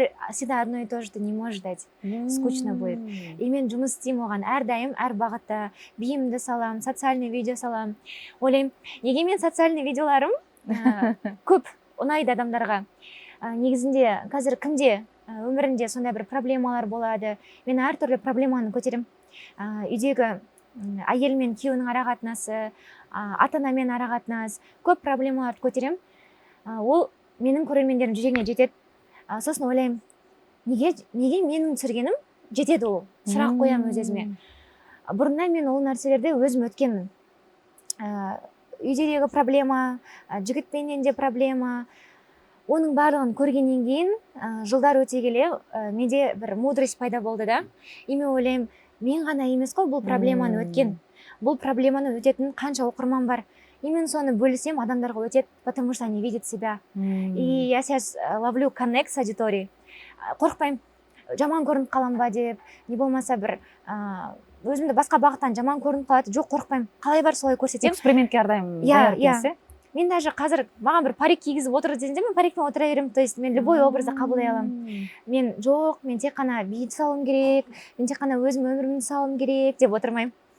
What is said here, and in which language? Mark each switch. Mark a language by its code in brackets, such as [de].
[ru] Всегда одно и то же не может дать. Скучно будет. [kk] И мен жұмыс істеймін оған әрдайым, әр бағытта биімді салам, социальный видео салам. Ойлаймын, неге мен социальный видеоларым көп ұнайды адамдарға. Негізінде қазір кімде өмірінде сондай бір проблемалар болады. Мен әртүрлі проблеманы көтерем. Үйдегі әйел мен күйеуінің арақатынасы, ата-анамен арақатынас, көп проблемаларды көтерем. Ол менің көрермендерім жүрегіне жетеді. Сосын ойлаймын, неге менің түсіргенім жетеді ол? Сұрақ қоямын өз-өзіме. Бұрында мен ол нәрселерде өзім өткенмін. Үйдегі проблема, жігітпенен де проблема. Оның барлығын көргеннен кейін, жылдар өте келе, менде бір мудрость пайда болды да. И мен ойлаймын, мен ғана емес қой бұл проблеманы өткен. Бұл проблеманы өтетін қанша оқырман бар. И мен соны бөлісем, адамдарға өтеді, [ru] потому что они видят себя. И я сейчас ловлю коннект с аудиторией. [kk] Қорықпаймын, жаман көрініп қалам ба деп, не болмаса бір өзімді басқа бағыттан жаман көрініп қалады. Жоқ, қорықпаймын. Қалай бар солай көрсетем. Экспериментке әрдайым даяр екенсіз. Мен даже қазір маған бір парик кигізіп отыр десеңде, мен парикпен отыра беремін. То есть мен любой образды қабылдай аламын. Мен тек қана биді салуым керек, мен тек қана өзім өмірімді салуым керек деп отырмаймын.